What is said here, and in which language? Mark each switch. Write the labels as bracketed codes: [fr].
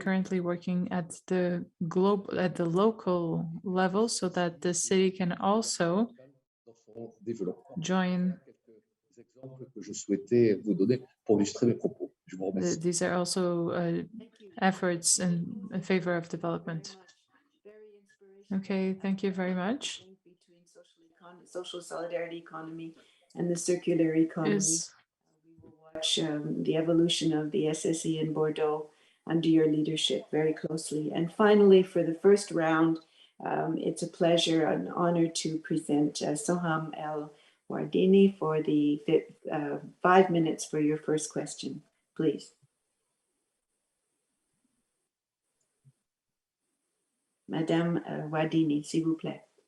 [en] currently working at the local level so that the city can also [fr] dans son développement. [en] join. [fr] Quelques exemples que je souhaitais vous donner pour illustrer mes propos. Je vous remercie. [en] These are also efforts in favor of development. Very inspirational. Okay, thank you very much. Link between social solidarity economy and the circular economy. Is We will watch the evolution of the SSE in Bordeaux under your leadership very closely. And finally, for the first round, it's a pleasure, an honor to present Soham El Wardini for the 5 minutes for your first question, please. [fr] Madame Wardini, s'il vous plaît.